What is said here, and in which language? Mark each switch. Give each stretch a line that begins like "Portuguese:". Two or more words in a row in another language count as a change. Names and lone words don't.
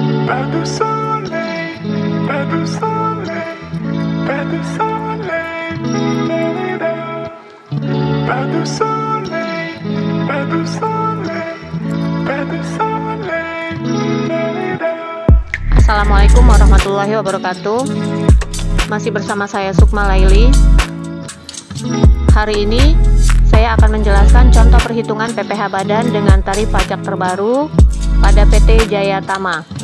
French: Pas de soleil, pas de soleil, pas de soleil, pas de soleil, pas de soleil, pas de soleil.
Arabic: السلام عليكم ورحمة الله وبركاته.
Indonesian: Masih bersama saya Sukma Laili. Hari ini saya akan menjelaskan contoh perhitungan PPh badan dengan tarif pajak terbaru pada PT Jaya Tama.